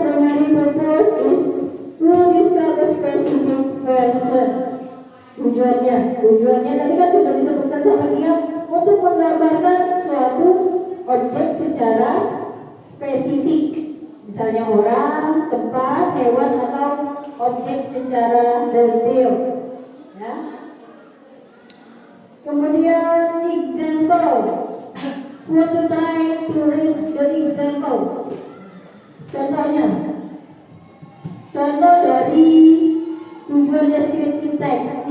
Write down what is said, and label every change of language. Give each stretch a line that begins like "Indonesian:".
English: Primary purpose is to describe a specific person.
Indonesian: Tujuannya tadi kan sudah disebutkan sama dia, untuk menggambarkan suatu objek secara spesifik. Misalnya orang, tempat, hewan, atau objek secara detail. Ya. Kemudian example.
English: Want to try to read the example.
Indonesian: Contohnya. Contoh dari tujuan descriptive text.